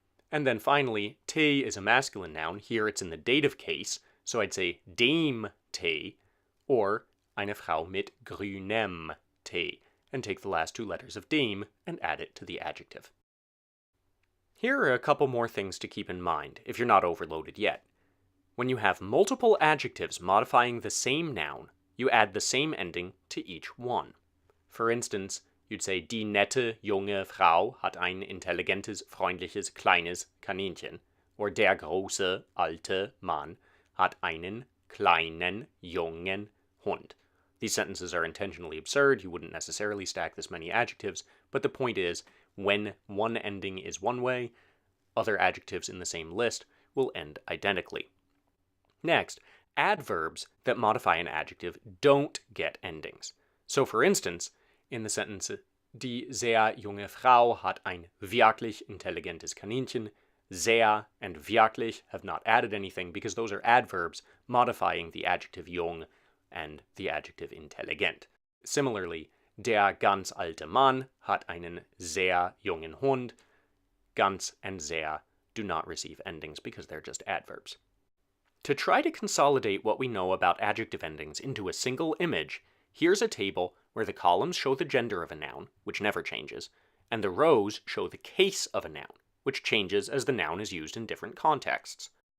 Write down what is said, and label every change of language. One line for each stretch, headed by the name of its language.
English: And then finally, Tee is a masculine noun. Here it's in the dative case, so I'd say dem Tee, or
German: eine Frau mit grünem Tee,
English: and take the last two letters of dem and add it to the adjective. Here are a couple more things to keep in mind if you're not overloaded yet. When you have multiple adjectives modifying the same noun, you add the same ending to each one. For instance, you'd say
German: die nette junge Frau hat ein intelligentes, freundliches, kleines Kaninchen,
English: or
German: der große, alte Mann hat einen kleinen, jungen Hund.
English: These sentences are intentionally absurd. You wouldn't necessarily stack this many adjectives, but the point is, when one ending is one way, other adjectives in the same list will end identically. Next, adverbs that modify an adjective don't get endings. So for instance, in the sentence,
German: die sehr junge Frau hat ein wirklich intelligentes Kaninchen,
English: sehr and wirklich have not added anything because those are adverbs modifying the adjective jung and the adjective intelligent. Similarly,
German: der ganz alte Mann hat einen sehr jungen Hund.
English: Ganz and sehr do not receive endings because they're just adverbs. To try to consolidate what we know about adjective endings into a single image, here's a table where the columns show the gender of a noun, which never changes, and the rows show the case of a noun, which changes as the noun is used in different contexts.